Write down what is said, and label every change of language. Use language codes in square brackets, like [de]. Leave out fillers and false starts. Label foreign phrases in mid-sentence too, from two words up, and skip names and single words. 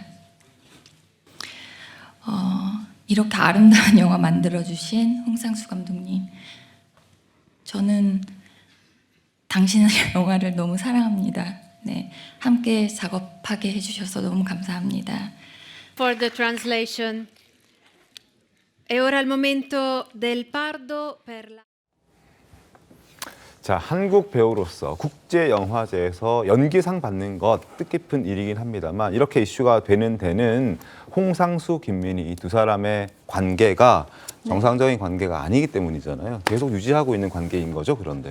[ko] 이렇게 아름다운 영화 만들어주신 홍상수 감독님, 저는 당신의 영화를 너무 사랑합니다. 네, 함께 작업하게 해주셔서 너무 감사합니다. [en] For the translation. [it] E ora il momento del Pardo per la... [ko] 자, 한국 배우로서 국제영화제에서 연기상 받는 것 뜻깊은 일이긴 합니다만 이렇게 이슈가 되는 데는 홍상수, 김민희 이 두 사람의 관계가 정상적인 관계가 아니기 때문이잖아요. 계속 유지하고 있는 관계인 거죠, 그런데.